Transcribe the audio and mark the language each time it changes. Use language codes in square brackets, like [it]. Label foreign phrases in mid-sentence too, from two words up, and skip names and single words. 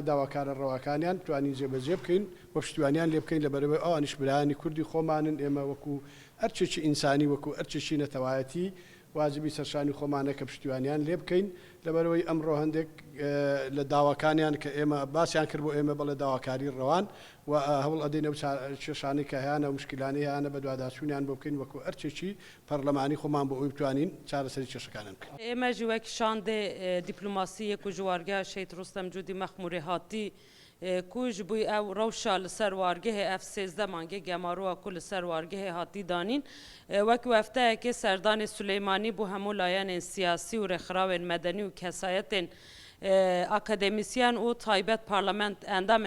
[ckb] داواکارە ڕەواکانیان توانین جێبەجێ بکەین بۆ پشتیوانیان لێ بکەین لەبەرەوەی ئەوانیش برایانی کوردی خۆمانن ئێمە وەکو ئەرچێکی ئینسانی وەکو ئەرچێکی نەتەوایەتی واجبی سەرشانی خۆمانە کە پشتیوانیان لێ بکەین لەبەرەوەی ئەمڕۆ هەندێک لە داواکانیان کە ئێمە باسییان کرد بۆ ئێمە بەڵێ داواکاری ڕەوان و هەوڵ ئەدەین ئەو کێشانەی کە هیانە و مشکلانەی هیانە بە دوواداچوونیان بۆ بکەین وەکو ئەرچێکی پەرلەمانی خۆمان بۆ ئەوی بتوانین چارەسەری کێشەکانان بکەین. [ku] ئێمە ji wek şandê dîplomasiyê ku ji wargeha Şehîd Rostem Cûdî Mexmûrê hatî ku ji bû ew rewşa li ser wargehê ev sêzde mangê gemaroya ku li ser wargehê hatî danîn wekî hefteyekê Serdanê Suleymanî bû hemû layenên siyasî û rêxirawên medenî û kesayetên akademisyen û taybet endamên